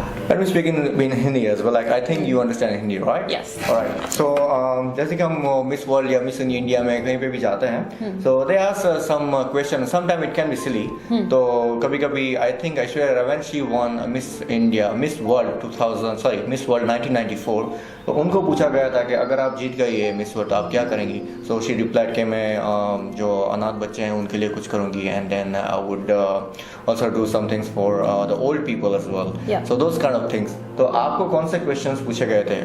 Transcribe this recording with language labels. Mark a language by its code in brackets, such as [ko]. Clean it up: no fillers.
[en] Let me speak in Hindi as well. Like I think you understand Hindi, right? Yes. Alright. [hi] So जैसे कि हम Miss World या Miss India में कहीं पे भी जाते हैं, [en] so they ask some question. Sometimes it can be silly. [hi] तो कभी-कभी [en] I think Aishwarya Ravanshi won Miss India, Miss World 1994. [hi] तो उनको पूछा गया था कि अगर आप जीत गई है मिस वर्ल्ड तो आप क्या करेंगी. [en] So she replied [hi] कि मैं जो अनाथ बच्चे हैं उनके लिए कुछ करूँगी [en] and then I would also do some things for the old people as well. Yeah. So those kind of things. [hi] तो आपको कौन से questions पूछे गए थे?